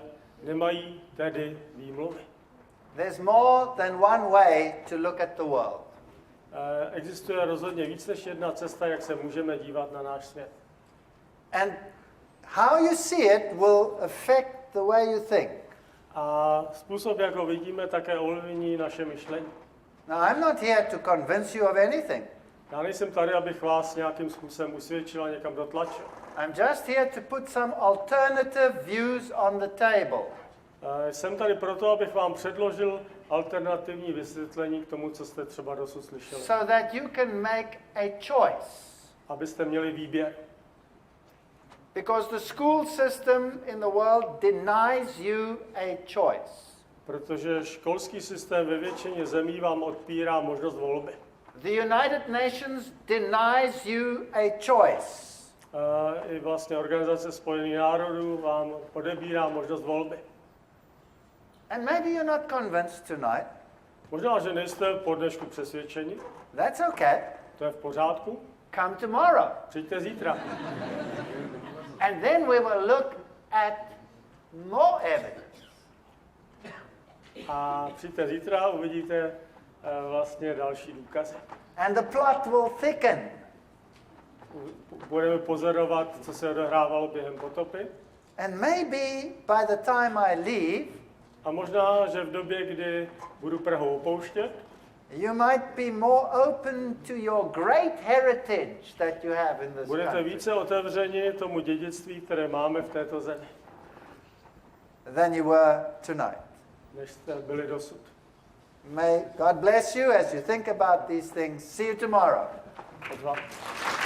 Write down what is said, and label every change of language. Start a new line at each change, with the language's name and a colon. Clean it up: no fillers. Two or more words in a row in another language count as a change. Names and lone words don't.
Czech: Nemají tedy výmluvy.
English: There's more than one way to look at the world.
Czech: Existuje rozhodně víc než jedna cesta, jak se můžeme dívat na náš svět.
English: And how you see it will affect the way you think.
Czech: A způsob, jak ho vidíme, také ovlivní naše myšlení.
English: Now, I'm not here to convince you of anything.
Czech: Já nejsem tady, abych vás nějakým způsobem usvědčil a někam dotlačil.
English: I'm just here to put some alternative views on the table.
Czech: Jsem tady proto, abych vám předložil alternativní vysvětlení k tomu, co jste třeba dosud slyšeli.
English: So that you can make a choice.
Czech: Abyste měli výběr.
English: Because the school system in the world denies you a choice.
Czech: Protože školský systém ve většině zemí vám odpírá možnost volby.
English: The United Nations denies you a choice.
Czech: I vlastně Organizace spojených národů vám odebírá možnost volby.
English: And maybe you're not convinced tonight.
Czech: Možná, že nejste po dnešku přesvědčeni.
English: That's okay.
Czech: To je v pořádku.
English: Come tomorrow.
Czech: Přijďte zítra.
English: And then we will look at more evidence.
Czech: A přijďte zítra a uvidíte vlastně další důkazy.
English: And the plot will thicken.
Czech: Budeme pozorovat, co se odehrávalo během potopy.
English: And maybe by the time I leave,
Czech: a možná, že v době, kdy budu Prahu opouštět,
English: you might be more open to your great heritage that you have in this
Czech: budete
English: country
Czech: více otevřeni tomu dědictví, které máme v této zemi,
English: than you were tonight.
Czech: než jste byli dosud.
English: May God bless you as you think about these things. See you tomorrow.
Czech: Od vás.